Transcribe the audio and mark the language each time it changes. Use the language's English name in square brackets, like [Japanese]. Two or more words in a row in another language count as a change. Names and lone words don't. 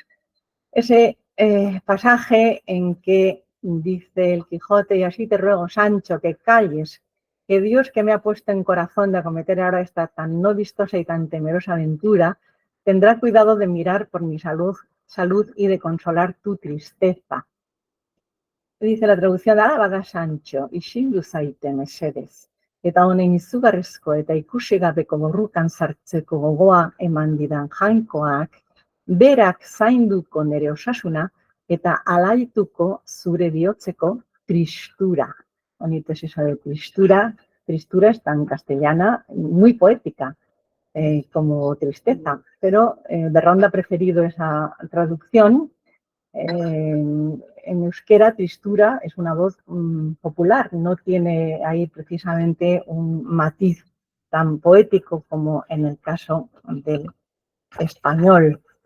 [Spanish] Ese pasaje en que dice el Quijote: y así te ruego, Sancho, que calles, que Dios, que me ha puesto en corazón de acometer ahora esta tan no vistosa y tan temerosa aventura, tendrá cuidado de mirar por mi salud y de consolar tu tristeza. Dice la traducción: [Basque] ala bada Sancho, isildu zaite mesedez, eta honen izugarrizko eta ikusi gabeko borrukan sartzeko gogoa eman didan jainkoak, berak zainduko nere osasuna eta alaituko zure bihotzeko tristura. [Spanish] Bonito es eso de tristura. Tristura está en castellana, muy poética, como tristeza, pero Berrondo ha preferido esa traducción. En euskera, tristura es una voz popular, no tiene ahí precisamente un matiz tan poético como en el caso del español.